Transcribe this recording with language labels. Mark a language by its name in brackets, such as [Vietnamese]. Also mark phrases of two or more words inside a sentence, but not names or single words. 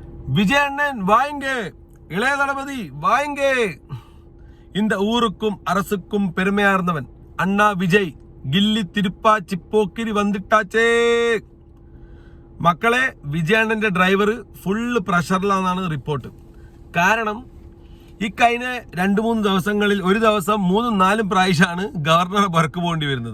[Tamil] விஜயண்ணன் வாங்க, இளைய தளபதி வாங்க. இந்த ஊருக்கும் அரசுக்கும் பெருமையார்ந்தவன் அண்ணா விஜய் கில்லி திருப்பாச்சி போக்கிரி வந்திட்டாச்சே. [Malayalam] മക്കളെ, വിജയണ്ണന്റെ ഡ്രൈവർ ഫുള്ള് പ്രഷറിലാണെന്നാണ് റിപ്പോർട്ട്. കാരണം ഈ കഴിഞ്ഞ 2-3 ദിവസങ്ങളിൽ ഒരു ദിവസം 3-4 പ്രാവശ്യമാണ് ഗവർണറെ പുറക്ക് പോകേണ്ടി വരുന്നത്.